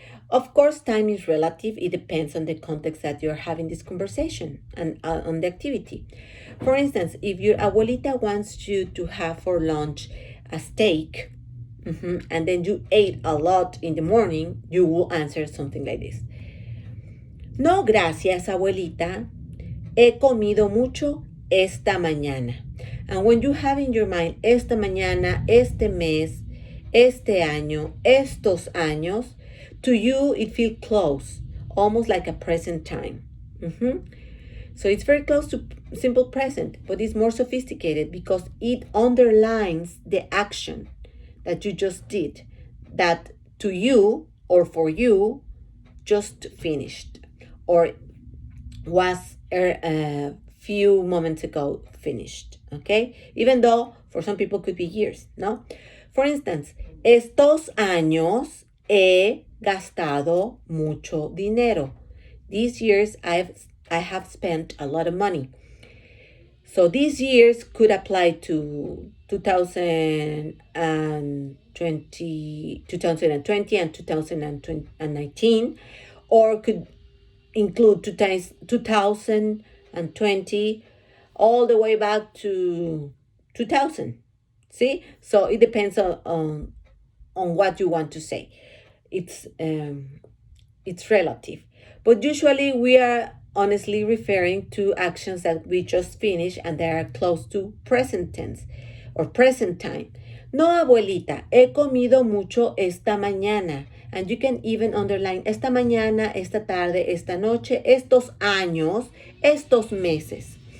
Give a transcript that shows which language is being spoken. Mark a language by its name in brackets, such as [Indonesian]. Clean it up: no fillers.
[English] Of course, time is relative. It depends on the context that you're having this conversation and on the activity. For instance, if your abuelita wants you to have for lunch a steak, and then you ate a lot in the morning, you will answer something like this. [Spanish] No, gracias, abuelita. He comido mucho esta mañana. [English] And when you have in your mind [Spanish] esta mañana, este mes, este año, estos años, [English] to you it feels close, almost like a present time. So it's very close to simple present, but it's more sophisticated because it underlines the action that you just did, that to you or for you just finished or was a few moments ago finished, okay? Even though for some people could be years, no? For instance, [Spanish] estos años he gastado mucho dinero. [English] These years I have spent a lot of money. So these years could apply to 2020 and 2019, or could include 2020 all the way back to 2000. See? So it depends on what you want to say. It's relative. But usually we are honestly referring to actions that we just finished and they are close to present tense or present time. [Spanish] No, abuelita, he comido mucho esta mañana. [English] And you can even underline [Spanish] esta mañana, esta tarde, esta noche, estos años, estos meses.